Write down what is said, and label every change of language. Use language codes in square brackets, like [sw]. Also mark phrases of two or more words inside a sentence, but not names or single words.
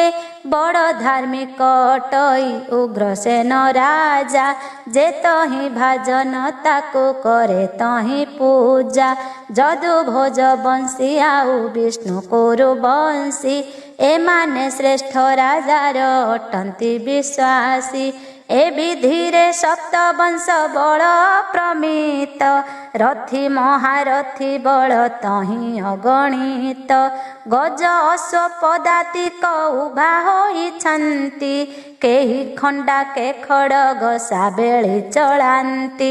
[or] ବଡ଼ ଧାର୍ମିକ ଅଟଇ ଉଗ୍ରସେନ ରାଜା, ଯେ ତହିଁ ଭାଜନ ତାକୁ କରେ ତହିଁ ପୂଜା। ଯଦୁ ଭୋଜ ବଂଶୀ ଆଉ ବିଷ୍ଣୁ କୁରୁ ବଂଶୀ, ଏମାନେ ଶ୍ରେଷ୍ଠ ରାଜାର ଅଟନ୍ତି ବିଶ୍ୱାସୀ। ଏ ବିଧିରେ ସପ୍ତ ବଂଶ ବଳ ପ୍ରମିତ, ରଥୀ ମହାରଥୀ ବଳ ତହି ଅଗଣିତ। ଗଜ ଅଶ୍ୱ ପଦାତିକ ଉଭା ହୋଇଛନ୍ତି, କେହି ଖଣ୍ଡା କେ ଖଡ଼ଗ ସାବେଳି ଚଳାନ୍ତି।